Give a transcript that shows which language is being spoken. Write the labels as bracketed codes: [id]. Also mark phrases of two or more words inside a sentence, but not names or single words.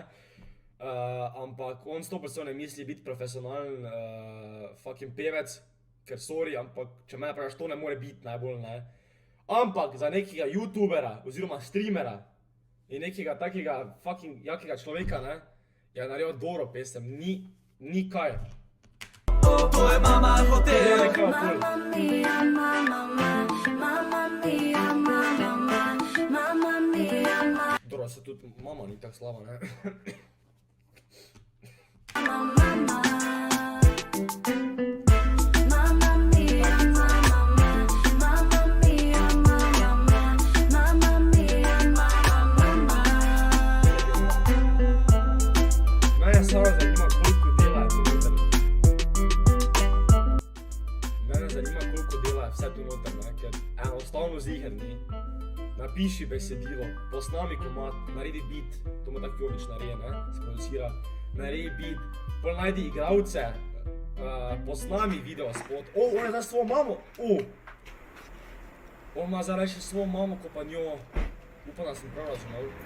[sl] Ampak on 100% ne misli biti profesionalen fucking pevec, ker sorry, ampak če mene praviš, to ne more biti najbolj, ne. Ampak za nekega youtubera oziroma streamera in nekega takega fucking jakega človeka, ne, je naredil dobro pesem, ni kaj. To je mama hotel. [it] Mamma mia, mamma mia, mamma mia, [sl] Dobro, se tudi mama ni tako slaba, ne. [it] mamma mia, mamma mia, mamma mia, [sl] Mene samo zanima, koliko dela je tu noter. Mene zanima, koliko dela je vse tu noter, ne, ker enostavno ziher ni. Napiši besedilo, posnami komad, naredi beat, to mu tako Jovič naredi, ne, sproducira, naredi beat, pol najdi igralce, posnami video spot, on je zdaj svojo mamo, on ima zdaj še svojo mamo, ko pa njo, upam, da sem prav razumel.